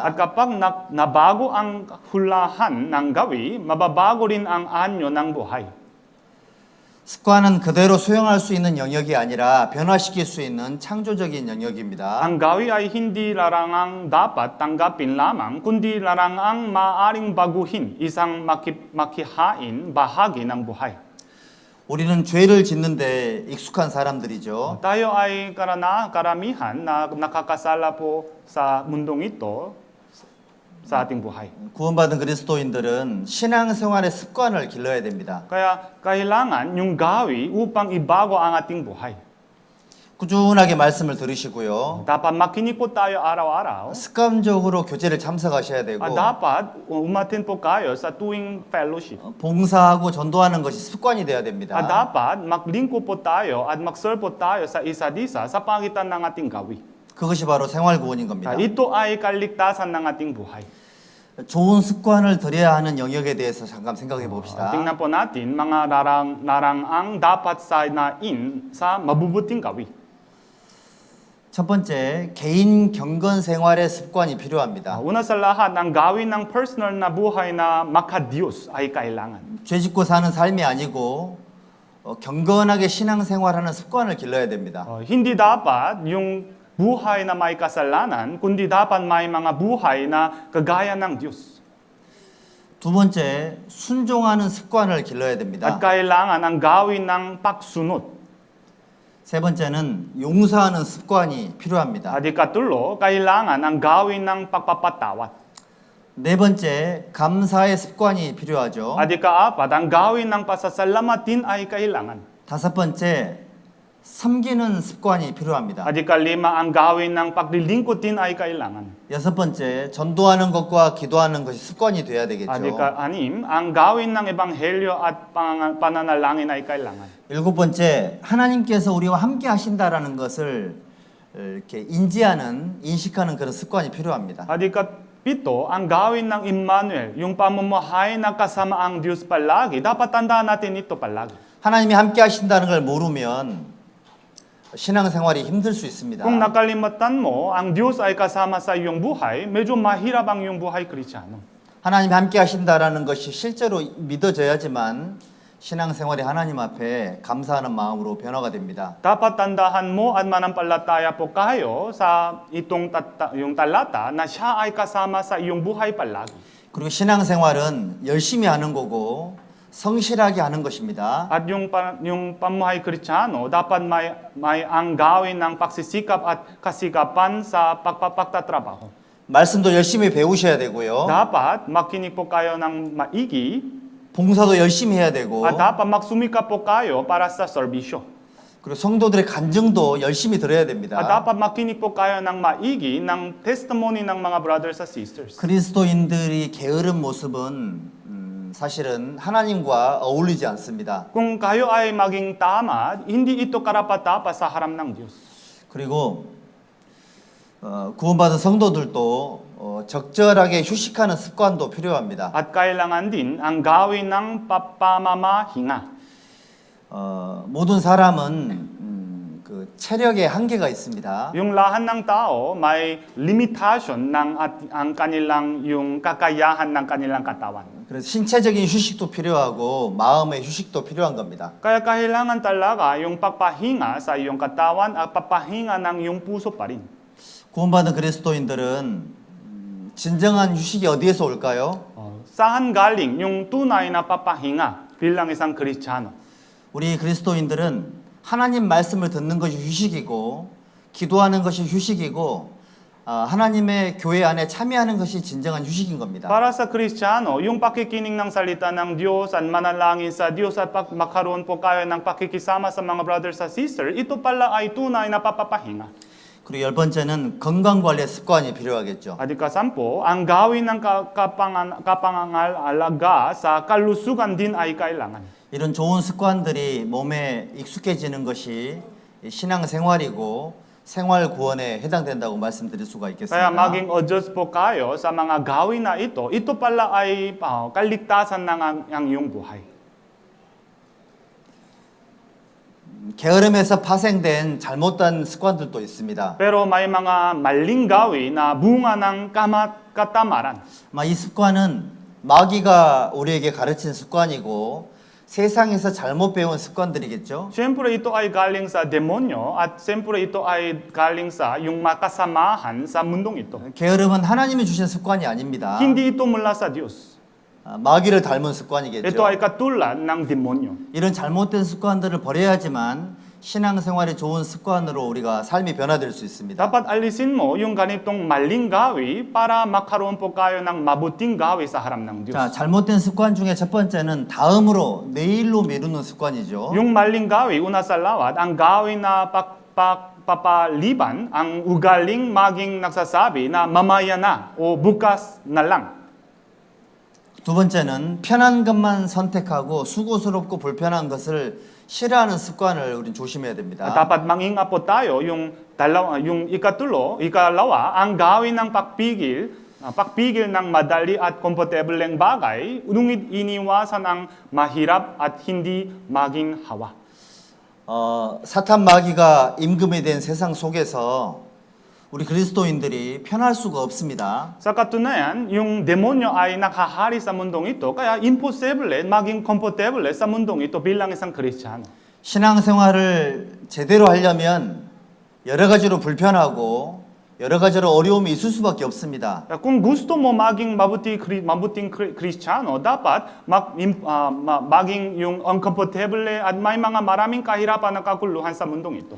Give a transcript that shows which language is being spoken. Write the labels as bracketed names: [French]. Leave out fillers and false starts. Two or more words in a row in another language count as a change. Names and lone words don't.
[Filipino] At kapag nabago ang hulahan ng gawi, mababago rin ang anyo ng buhay. [Korean] 습관은 그대로 수용할 수 있는 영역이 아니라 변화시킬 수 있는 창조적인 영역입니다. [Filipino] Ang gawi ay hindi larangang dapat tanggapin lamang, kundi larangang maaring baguhin, isang makihain bahagi ng buhay. [Korean] 우리는 죄를 짓는데 익숙한 사람들이죠. [Filipino] Tayo ay karamihan na nakakasala po sa mundong ito sa ating buhay. [Korean] 구원받은 그리스도인들은 신앙생활의 습관을 길러야 됩니다. [Filipino] Kaya kailangan yung gawi upang ibago ang ating buhay. [Korean] 꾸준하게 말씀을 들으시고요. [Filipino] Dapat makinig po tayo araw-araw. [Korean] 습관적으로 교제를 참석하셔야 되고 [Filipino] Dapat umattend po kayo sa tuwing fellowship. [Korean] 봉사하고 전도하는 것이 습관이 되어야 됩니다. [Filipino] Dapat maglingkod po tayo at mag-serve po tayo sa isa't isa sa pagitan ng ating gawi. [Korean] 그것이 바로 생활 구원인 겁니다. [Filipino] Ito ay kaligtasan ng ating buhay. [Korean] 좋은 습관을 들여야 하는 영역에 대해서 잠깐 생각해 봅시다. [Filipino] Tingnan po natin mga larangang dapat sanain sa mabubuting gawi. [Korean] 첫 번째, 개인 경건 생활의 습관이 필요합니다. [Filipino] Una sa lahat, ang gawin ng personal na buhay na makadiyos ay kailangan. [Korean] 죄 짓고 사는 삶이 아니고 경건하게 신앙생활하는 습관을 길러야 됩니다. [Filipino] Hindi dapat yung buhay na may kasalanan, kundi dapat may mga buhay na kagaya ng Diyos. [Korean] 두 번째, 순종하는 습관을 길러야 됩니다. [Filipino] At kailangan ang gawin ng pagsunod. [Korean] 세 번째는 용서하는 습관이 필요합니다. [Filipino] At ikatlo, kailangan ang gawin ng pagpapatawad. [Korean] 네 번째, 감사의 습관이 필요하죠. [Filipino] At ikaapat, ang gawin ng pasasalamat din ay kailangan. [Korean] 다섯 번째, 섬기는 습관이 필요합니다. [Filipino] At ikalima, ang gawin ng paglilingkod din ay kailangan. [Korean] 여섯 번째, 전도하는 것과 기도하는 것이 습관이 돼야 되겠죠. [Filipino] At ikaanim, ang gawin ng ebanghelyo at pananalangin ay kailangan. [Korean] 일곱 번째, 하나님께서 우리와 함께 하신다라는 것을 이렇게 인식하는 그런 습관이 필요합니다. [Filipino] At ikapito, ang gawin ng Emmanuel, yung pamumuhay na kasama ang Diyos palagi, dapat tandaan natin ito palagi. [Korean] 하나님이 함께 하신다는 걸 모르면 신앙생활이 힘들 수 있습니다. [Filipino] Kung nakalimutan mo, ang Diyos ay kasama sa iyong buhay, medyo mahirap ang iyong buhay Kristiyano. [Korean] 하나님이 함께 하신다라는 것이 실제로 믿어져야지만 신앙생활이 하나님 앞에 감사하는 마음으로 변화가 됩니다. [Filipino] Dapat tandaan mo at manampalataya po kayo sa yung talata na siya ay kasama sa iyong buhay palagi. [Korean] 그리고 신앙생활은 열심히 하는 거고 성실하게 하는 것입니다. [Filipino] At yung pamuhay Kristiyano, dapat may ang gawin ng pagsisikap at kasikapan sa pagtatrabaho. [Korean] 말씀도 열심히 배우셔야 되고요. [Filipino] Dapat makinig po kayo ng maigi [Korean] 봉사도 열심히 해야 되고 [Filipino] at dapat magsumikap po kayo para sa serbisyo. [Korean] 그리고 성도들의 간증도 열심히 들어야 [Filipino] At [Korean] 됩니다. [Filipino] dapat makinig po kayo ng maigi ng testimony ng mga brothers at sisters. [Korean] 그리스도인들이 게으른 모습은 사실은 하나님과 어울리지 않습니다. [Filipino] Kung kayo ay maging tamad, hindi ito karapat-dapat sa harap ng Diyos. [Korean] 그리고 구원받은 성도들도 적절하게 휴식하는 습관도 필요합니다. [Filipino] At kailangan din ang gawin ng pamamahinga. [Korean] 모든 사람은 그 체력에 한계가 있습니다. [Filipino] Yung lahat ng tao may limitation ng ang kanilang yung kakayahan ng kanilang katawan. [Korean] 그래서 신체적인 휴식도 필요하고 마음의 휴식도 필요한 겁니다. [Filipino] Kaya kailangan talaga yung pagpahinga sa iyong katawan at pagpahinga ng iyong puso pa rin. [Korean] 구원받은 그리스도인들은 진정한 휴식이 어디에서 올까요? [Filipino] Saan galing yung tunay na papahinga bilang isang Kristiyano? [Korean] 우리 그리스도인들은 하나님 말씀을 듣는 것이 휴식이고 기도하는 것이 휴식이고 하나님의 교회 안에 참여하는 것이 진정한 휴식인 겁니다. [Filipino] Para sa Kristiyano, yung pakikinig ng salita ng Diyos at manalangin sa Diyos at makaroon po kayo ng pakikisama sa mga brothers at sisters, ito pala ay tunay na papapahinga. [Korean] 그리고 열 번째는 건강 관리의 습관이 필요하겠죠. [Filipino] At ikasampu, ang gawin ng kapangalaga sa kalusugan din ay kailangan. [Korean] 이런 좋은 습관들이 몸에 익숙해지는 것이 신앙생활이고 생활 구원에 해당된다고 말씀드릴 수가 [Filipino] Kaya [Korean] 있겠습니다. [Filipino] maging adjust po kayo sa mga gawin na ito pala ay kaligtasan ng ang iyong buhay. [Korean] 게으름에서 파생된 잘못된 습관들도 있습니다. [Filipino] Pero may mga maling gawin na bunga ng katamaran. [Korean] 이 습관은 마귀가 우리에게 가르친 습관이고 세상에서 잘못 배운 습관들이겠죠. [Filipino] Siyempre ito ay galing sa demonyo at siyempre ito ay galing sa yung makasamahan sa mundong ito. [Korean] 게으름은 하나님이 주신 습관이 아닙니다. [Filipino] Hindi ito mula sa Diyos. [Korean] 마귀를 닮은 [Filipino] Ito [Korean] 습관이겠죠. [Filipino] ay katulad ng demonyo. [Korean] 이런 잘못된 습관들을 버려야지만 신앙생활이 좋은 습관으로 우리가 삶이 변화될 수 있습니다. [Filipino] Dapat alisin mo yung ganitong maling gawi para makaroon po kayo ng mabuting gawi sa harap ng Diyos. [Korean] 자, 잘못된 습관 중에 첫 번째는 다음으로 내일로 미루는 습관이죠. [Filipino] Yung maling gawi, una sa lawat, ang gawin na papaliban, ang ugaling maging nagsasabi na mamaya na o bukas na lang. [Korean] 두 번째는 편한 것만 선택하고 수고스럽고 불편한 것을 싫어하는 습관을 우린 조심해야 됩니다. [Filipino] Dapat mangingat po tayo yung ikalawa, ang gawin ng pagpigil ng madali at komportableng bagay, ngunit iniwasan ang mahirap at hindi maging hawa. [Korean] 사탄 마귀가 임금이 된 세상 속에서 우리 그리스도인들이 편할 수가 없습니다. [Filipino] Sa katunayan, yung demonyo ay nakahari sa mundong ito, kaya imposible maging komportable sa mundong ito bilang isang Kristiyano. [Korean] 신앙생활을 제대로 하려면 여러 가지로 불편하고 여러 가지로 어려움이 있을 수밖에 없습니다. [Filipino] Kung gusto mo maging mabuting Kristiyano, dapat maging yung uncomfortable at may mga maraming kahirapan na kaguluhan sa mundong ito.